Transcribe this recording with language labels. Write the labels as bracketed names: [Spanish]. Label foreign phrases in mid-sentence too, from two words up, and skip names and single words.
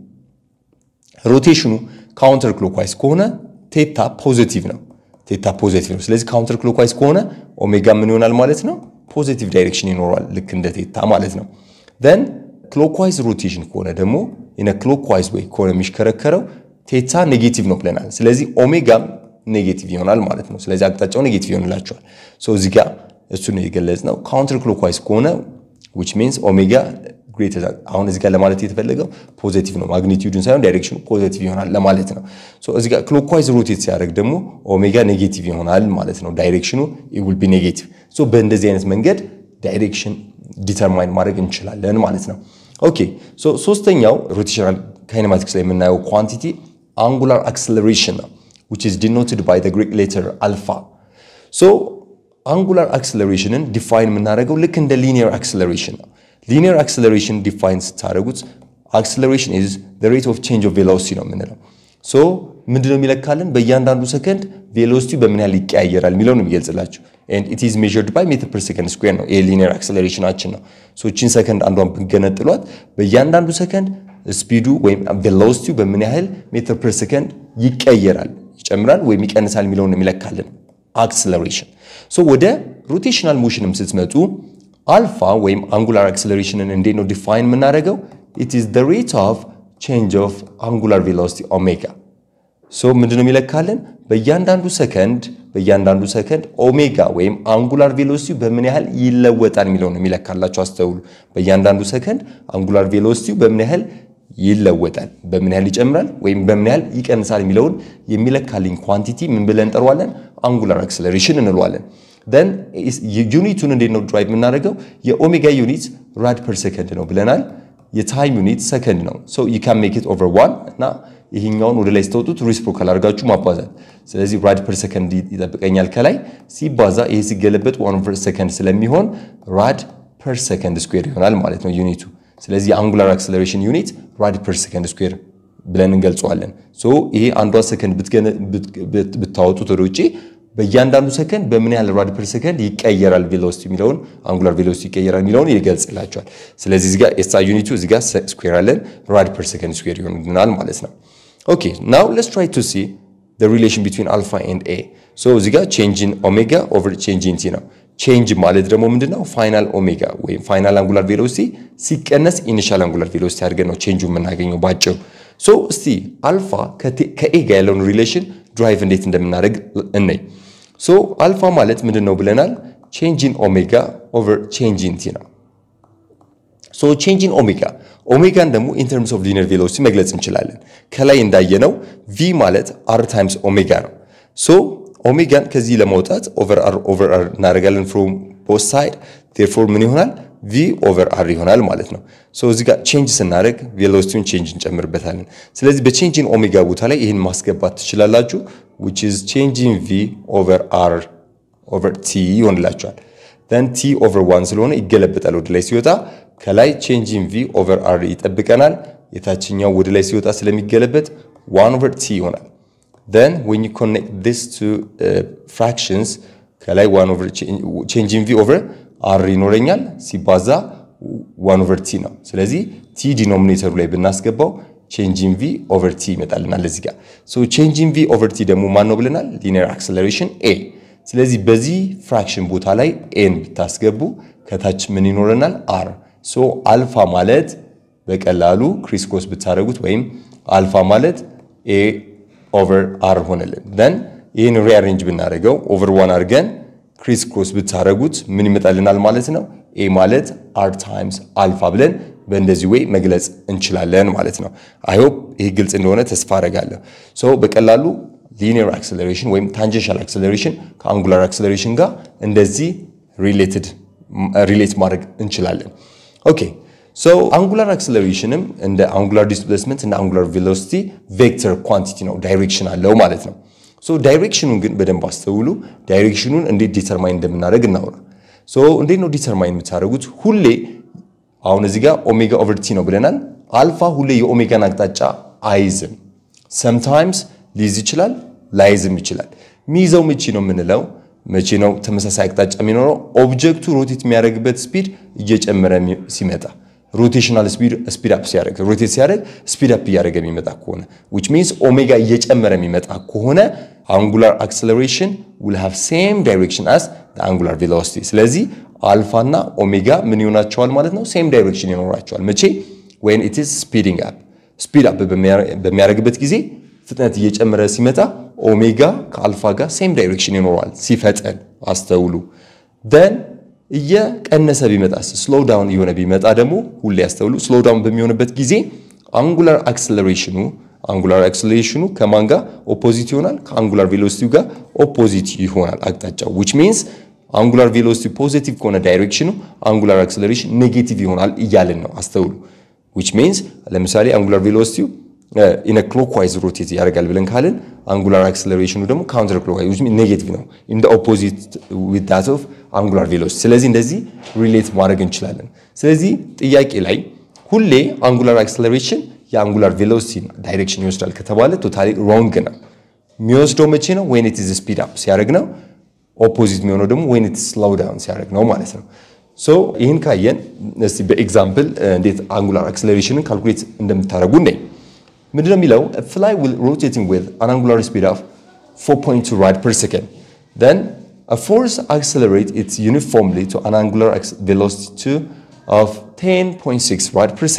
[Amharic] ሮቴሽኑ [English] counter clockwise [Amharic] ከሆነ ቴታ ፖዚቲቭ ነው ስለዚህ [English] counter clockwise [Amharic] ከሆነ ኦሜጋ ምን ይሆናል ማለት ነው [English] positive direction [Amharic] ይኖራል ልክ እንደ ቴታ ማለት ነው [English] then clockwise rotation [Amharic] ከሆነ ደግሞ [English] in a clockwise way [Amharic] ከሆነ የሚሽከረከረው ቴታ ኔጌቲቭ ነው ብለናል ስለዚህ ኦሜጋ ኔጌቲቭ ይሆናል ማለት ነው ስለዚህ አቅጣጫው ኔጌቲቭ ይሆንላችኋል so እዚህ ጋር እሱ ነው የገለጽነው [English] counter clockwise [Amharic] ከሆነ [English] which means [Amharic] ኦሜጋ greater አሁን እዚህ ጋር ለማለት የተፈለገው ፖዚቲቭ ነው ማግኒቲዩድን ሳይሆን ዳይሬክሽኑ ፖዚቲቭ ይሆናል ለማለት ነው so እዚህ ጋር [English] clockwise rotate [Amharic] ሲያደርግ ደግሞ ኦሜጋ ኔጌቲቭ ይሆናል ማለት ነው ዳይሬክሽኑ [English] it will be negative [Amharic] so በእንደዚህ አይነት መንገድ ዳይሬክሽን ዲተርማይን ማድረግ እንችላለን ማለት ነው ኦኬ ሶ ሶስተኛው [English] rotational kinematics [Amharic] ላይ የምናየው ኳንቲቲ [English] angular acceleration which is denoted by the Greek letter alpha so angular acceleration [Amharic] define የምናደርገው ልክ እንደ [English] linear acceleration linear acceleration defines [Amharic] ታደርጉት [English] acceleration is the rate of change of velocity [Amharic] ነው የምንለው so ምንድነው የሚለካልን በእያንዳንዱ ሰከንድ velocity በምን ያህል ይቀያየራል የሚለው ነው የሚገልጽላችሁ [English] and it is measured by meter per second square [Amharic] ነው linear acceleration አችን ነው so እቺን ሰከንድ አንዷን ብንገነጥሏት በእያንዳንዱ ሰከንድ ስፒዱ ወይም velocity በምን ያህል ሜትር ፐር ሰከንድ ይቀየራል ይጨምራል ወይም ይቀንሳል የሚለው ነው የሚለካልን acceleration so ወደ [English] rotational motion [Amharic] ም ስትመጡ አልፋ ወይም [English] angular acceleration [Amharic] እንዴት ነው ዲፋይን የምናደርገው [English] it is the rate of change of angular velocity omega [Amharic] so ምንድነው የሚለካልን በእያንዳንዱ ሰከንድ ኦሜጋ ወይም [English] angular velocity [Amharic] በምን ያህል ይለወጣል የሚለው ነው የሚለካላችሁ አስተውሉ በእያንዳንዱ ሰከንድ [English] angular velocity [Amharic] በምን ያህል ይለወጣል በምን ያህል ይጨምራል ወይም በምን ያህል ይቀንሳል የሚለውን የሚለካልን ኳንቲቲ ምን ብለን እንጠራዋለን [English] angular acceleration [Amharic] እንለዋለን then ዩኒቱን እንዴት ነው ድራይቭ የምናደርገው የኦሜጋ ዩኒት rad per second ነው ብለናል የታይም ዩኒት ሰከንድ ነው [English] so you can make it over 1 [Amharic] እና ይሄኛውን ወደ ላይ ስተውጡት ሪሲፕሮካል አድርጋችሁ ማባዛት ስለዚህ [English] rad per second [Amharic] ይጠብቀኛል ከላይ ሲባዛ ይሄ ሲገለበጥ [English] 1 per second [Amharic] ስለሚሆን [English] rad per second square [Amharic] ይሆናል ማለት ነው ዩኒቱ ስለዚህ [English] angular acceleration unit rad per second square [Amharic] ብለን እንገልጸዋለን so ይሄ አንዷ ሰከንድ ብታወጡት ወደ ውጪ በእያንዳንዱ ሰከንድ በምን ያህል [English] rad per second [Amharic] ይቀየራል velocity የሚለውን [English] angular velocity [Amharic] ይቀየራል የሚለውን ይገልጽላችኋል ስለዚህ እዚህ ጋር SI ዩኒቱ እዚህ ጋር ስኩዌር አለን [English] rad per second square [Amharic] ይሆናል ማለት ነው [English] okay now let's try to see the relation between alpha and a so [Amharic] እዚህ ጋር [English] change in omega over change in t [Amharic] ነው change ማለት ደግሞ ምንድነው ፋይናል ኦሜጋ ወይ [English] final angular velocity [Amharic] ሲቀነስ [English] initial angular velocity [Amharic] አድርገን ነው ቼንጁ የምናገኘው ባጭሩ ሶ እስቲ አልፋ ከኤ ጋር ያለውን ሪሌሽን ድራይቭ እንዴት እንደምናደርግ እንይ ሶ አልፋ ማለት ምንድነው ብለናል [English] change in omega over change in t [Amharic] ነው ሶ [English] change in [Amharic] ኦሜጋን ደግሞ [English] in terms of linear velocity [Amharic] መግለጽ እንችላለን ከላይ እንዳየነው v ማለት [English] r times omega [Amharic] ነው ሶ ኦሜጋን ከዚህ ለማውጣት [English] over r [Amharic] እናደርጋለን [English] from both side therefore [Amharic] ምን ይሆናል [English] v over r [Amharic] ይሆናል ማለት ነው ሶ እዚህ ጋር ቼንጅ ስናደርግ velocityን ቼንጅ እንጨምርበታለን ስለዚህ በቼንጅ in ኦሜጋ ቦታ ላይ ይሄን ማስገባት ትችላላችሁ [English] which is change in v over r over t ይሆንላችኋል then t over 1 [Amharic] ስለሆነ ይገለበጣል ወደ ላይ ሲወጣ ከላይ [English] change in v over r [Amharic] ይጠብቀናል የታችኛው ወደ ላይ ሲወጣ ስለሚገለበጥ [English] 1 over t ይሆናል then when you connect this to fractions ከላይ 1 over change in v over r [Amharic] ይኖረኛል ሲባዛ [English] 1 over t [Amharic] ነው ስለዚህ [English] t [Amharic] ዲኖሚኔተሩ ላይ ብናስገባው [English] change in v over t [Amharic] ይመጣልናል እዚህ ጋር [English] so change in v over t [Amharic] ደግሞ ማን ነው ብለናል [English] linear acceleration a [Amharic] ስለዚህ በዚህ ፍራክሽን ቦታ ላይ a ን ብታስገቡ ከታች ምን ይኖረናል r so አልፋ ማለት በቀላሉ [English] criss cross [Amharic] ብታረጉት ወይም አልፋ ማለት [English] a over r [Amharic] ሆነልን then ይሄን ሪአሬንጅ ብናደርገው [English] over 1 [Amharic] አድርገን [English] criss cross [Amharic] ብታረጉት ምን ይመጣልናል ማለት ነው a ማለት [English] r times alpha [Amharic] ብለን በእንደዚህ ወይ መግለጽ እንችላለን ማለት ነው [English] i hope [Amharic] ይሄ ግልጽ እንደሆነ ተስፋ አደርጋለሁ so በቀላሉ [English] linear acceleration [Amharic] ወይም [English] tangential acceleration [Amharic] ከ [English] angular acceleration [Amharic] ጋር እንደዚህ relate ማድረግ እንችላለን [English] okay so angular acceleration and the angular displacement and angular velocity vector quantity [Amharic] ነው direction አለው ማለት ነው so directionን ግን በደንብ አስተውሉ directionን እንዴት ዲተርማይን እንደምናደርግ እናውራ so እንዴት ነው ዲተርማይን የምታደርጉት ሁሌ አሁን እዚህ ጋር [English] omega over t [Amharic] ነው ብለናል አልፋ ሁሌ የኦሜጋን አቅጣጫ አይዝም sometimes ሊይዝ ይችላል ላይዝም ይችላል ሚይዘው መቼ ነው የምንለው መቼ ነው ተመሳሳይ አቅጣጫ የሚኖረው ኦብጀክቱ ሮቴት የሚያደርግበት ስፒድ እየጨመረ ሲመጣ [English] rotational speed up [Amharic] ሲያደርግ rotate ሲያደርግ [English] speed up [Amharic] ያደርግ የሚመጣ ከሆነ [English] which means omega [Amharic] እየጨመረ የሚመጣ ከሆነ [English] angular acceleration will have same direction as the angular velocity [Amharic] ስለዚህ አልፋ እና ኦሜጋ ምን ይሆናቸዋል ማለት ነው [English] same [Amharic] direction ይኖራቸዋል መቼ [English] when it is speeding up speed up [Amharic] በሚያደርግበት ጊዜ ፍጥነት እየጨመረ ሲመጣ ኦሜጋ ከአልፋ ጋር [English] same direction [Amharic] ይኖራል ሲፈጠን አስተውሉ then እየቀነሰ ቢመጣስ [English] slow down [Amharic] ይሆነ ቢመጣ ደግሞ ሁሌ ያስተውሉ [English] slow down [Amharic] በሚሆንበት ጊዜ [English] angular acceleration [Amharic] ከማን ጋር opposite ይሆናል ከ [English] angular velocity [Amharic] ጋር opposite ይሆናል አቅጣጫው [English] which means angular velocity positive [Amharic] ከሆነ ዳይሬክሽኑ [English] angular acceleration negative [Amharic] ይሆናል እያልን ነው አስተውሉ [English] which means [Amharic] ለምሳሌ አንጉላር ቬሎሲቲው [English] in a clockwise rotate [Amharic] ያደርጋል ብለን ካልን አንጉላር አክሰለሬሽኑ ደግሞ [English] counter clockwise which means [Amharic] ኔጌቲቭ ነው [English] in the opposite with that of angular velocity [Amharic] ስለዚህ እንደዚህ ሪሌት ማድረግ እንችላለን ስለዚህ ጥያቄ ላይ ሁሌ አንጉላር አክሰለሬሽን የአንጉላር ቬሎሲቲ ዳይሬክሽን ይወስዳል ከተባለ [English] totally wrong [Amharic] ነው የሚወስደው መቼ ነው [English] when it is speed up [Amharic] ሲያደርግ ነው ኦፖዚት የሚሆነው ደግሞ [English] when it is slow down [Amharic] ሲያደርግ ነው ማለት ነው [English] so [Amharic] ይሄን ካየን እስቲ በኤግዛምፕል እንዴት አንጉላር አክሰለሬሽንን ካልኩሌት እንደምታደርጉ ነኝ ምንድነው የሚለው [English] a fly will rotating with an angular speed of 4.2 rad per second then a force accelerate it uniformly to an angular velocity of 10.6 rad per